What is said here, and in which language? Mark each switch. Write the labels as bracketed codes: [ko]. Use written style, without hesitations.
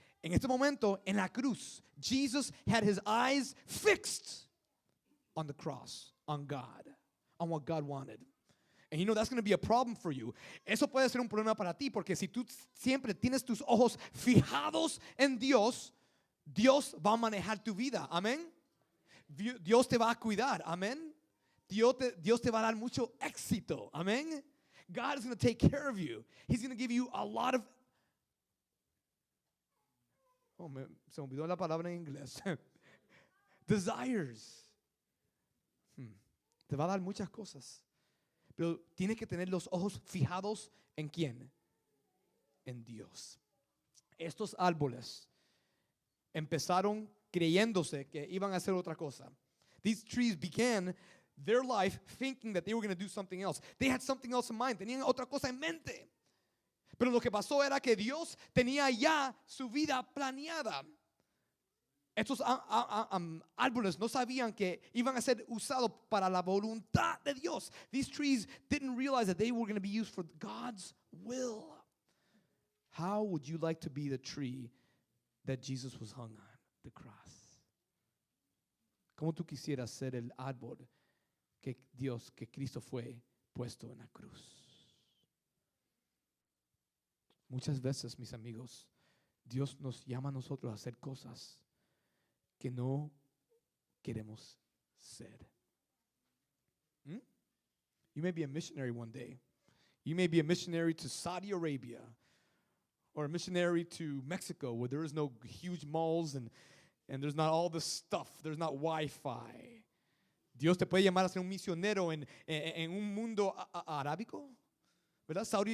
[es] En este momento, en la cruz, [en] Jesus had his eyes fixed on the cross, on God, on what God wanted. And you know that's going to be a problem for you. [es] Eso puede ser un problema para ti, porque si tú siempre tienes tus ojos fijados en Dios, Dios va a manejar tu vida. Amén. Dios te va a cuidar. Amén. Dios te va a dar mucho éxito. Amén. [en] God is going to take care of you. He's going to give you a lot of... [es] se me olvidó la palabra en inglés. Desires. Te va a dar muchas cosas. Pero tienes que tener los ojos fijados en ¿quién? En Dios. Estos árboles empezaron creyéndose que iban a hacer otra cosa. [en] These trees began their life thinking that they were going to do something else. They had something else in mind. [es] Tenían otra cosa en mente. Pero lo que pasó era que Dios tenía ya su vida planeada. Estos árboles no sabían que iban a ser usados para la voluntad de Dios. [en] These trees didn't realize that they were going to be used for God's will. How would you like to be the tree that Jesus was hung on the cross? [es] ¿Cómo tú quisieras ser el árbol que Cristo fue puesto en la cruz? Muchas veces, mis amigos, Dios nos llama a nosotros a hacer cosas que no queremos ser. [en] You may be a missionary one day. You may be a missionary to Saudi Arabia or a missionary to Mexico where there is no huge malls and there's not all this stuff. There's not Wi-Fi. [es] Dios te puede llamar a ser un misionero en un mundo arábico, ¿verdad?